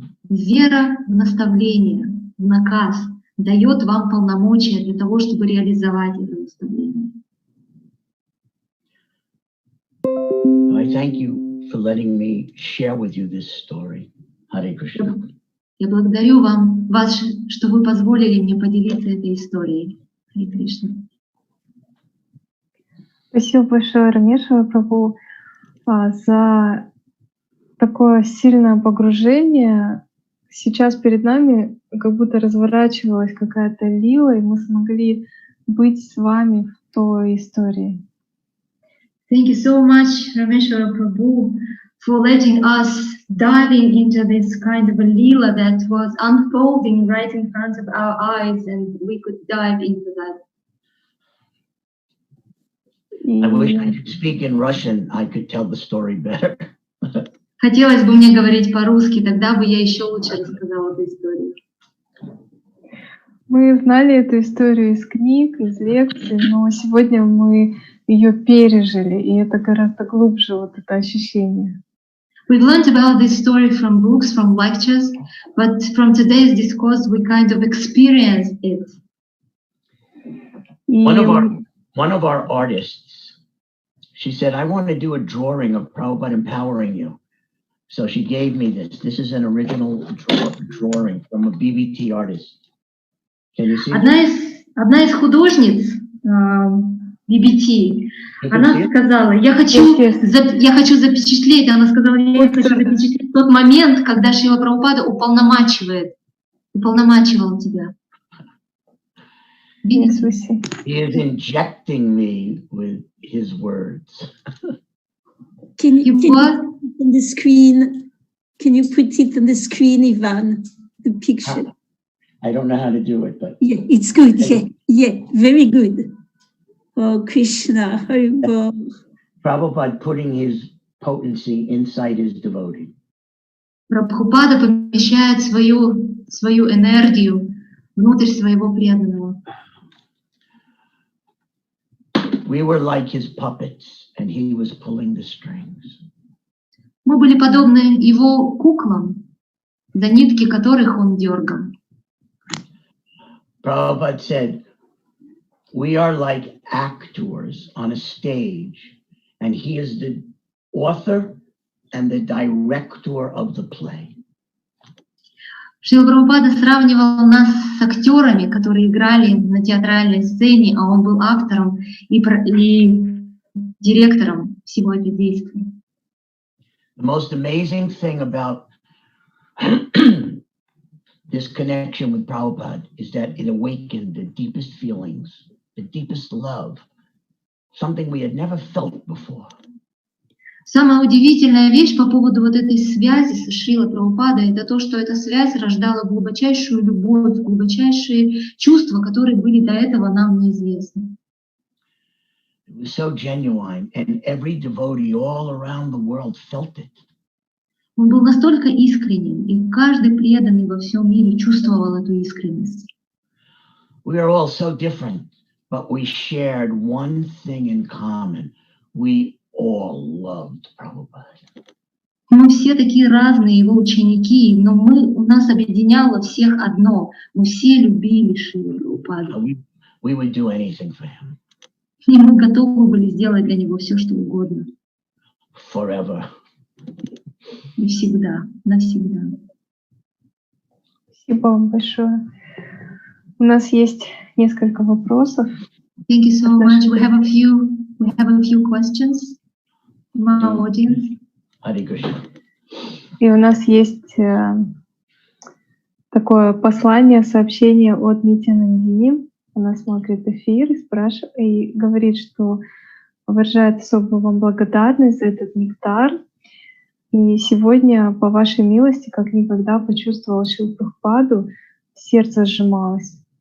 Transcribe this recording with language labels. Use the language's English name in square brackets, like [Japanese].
[Russian] Вера в наставление, в наказ дает вам полномочия для того, чтобы реализовать это наставление. [English] I thank you for letting me share with you this story. Hare Krishna. [Russian] Я благодарю вас, что вы позволили мне поделиться этой историей. Харе Кришна. Спасибо большое, Рамешвара Прабху, за такое сильное погружение. Сейчас перед нами как будто разворачивалась какая-то лила, и мы смогли быть с вами в той истории. [English] Thank you so much, Ramesvara Prabhu, for letting us diving into this kind of a lila that was unfolding right in front of our eyes, and we could dive into that. I wish I could speak in Russian. I could tell the story better. [Russian] Хотелось бы мне говорить по-русски, тогда бы я еще лучше рассказала эту историю. Мы знали эту историю из книг, из лекций, но сегодня мы ее пережили, и это гораздо глубже, вот это ощущение. [English] We've learned about this story from books, from lectures, but from today's discourse, we kind of experienced it. [Russian] И [English] One of our artists, she said, I want to do a drawing of Prabhupada empowering you. So she gave me this. This is an original drawing from a BBT artist. Can you see it? [Russian] Одна из художниц BBT, она сказала, я хочу запечатлеть, она сказала, я хочу запечатлеть тот момент, когда Шрила Прабхупада уполномачивал тебя. [English] Yes, we see. He is injecting me with his words. Can you put it on the screen? Can you put it on the screen, Ivan? The picture. I don't know how to do it, but yeah, it's good. Yeah, very good. Oh, Krishna, Haribol. Prabhupada putting his potency inside his devotee. [Russian] Прабхупада помещает свою энергию внутрь своего преданного. [English] We were like his puppets, and he was pulling the strings. [Russian] Мы были подобны его куклам, за нитки которых он дергал. [English] Prabhupada said, we are like actors on a stage, and he is the author and the director of the play. [Russian] Шрила Прабхупада сравнивал нас с актерами, которые играли на театральной сцене, а он был актором и директором всего этого действия. [English] The most amazing thing about this connection with Prabhupada is that it awakened the deepest feelings, the deepest love, something we had never felt before. [Russian] Самая удивительная вещь по поводу вот этой связи со Шрилой Прабхупадой, это то, что эта связь рождала глубочайшую любовь, глубочайшие чувства, которые были до этого нам неизвестны. [English] It was so genuine, and every devotee all around the world felt it. [Russian] Он был настолько искренен, и каждый преданный во всем мире чувствовал эту искренность. [English] We are all so different, but we shared one thing in common. We all loved Prabhupada. [Russian] Мы все такие разные, его ученики, но у нас объединяло всех одно. Мы все любили Шрилу Прабхупаду. [English] We would do anything for him. [Russian] И мы готовы были сделать для него все, что угодно. [English] Forever. [Russian] И всегда, навсегда. Спасибо вам большое. У нас есть несколько вопросов. [English] Thank you so much. We have a few questions from our audience. Hare Krishna. [Russian] И у нас есть такое послание, сообщение от Нитянандини. Она смотрит эфир и спрашивает, и говорит, что выражает особую вам благодарность за этот нектар. И сегодня, по вашей милости, как никогда почувствовала Шрилу Прабхупаду, сердце сжималось.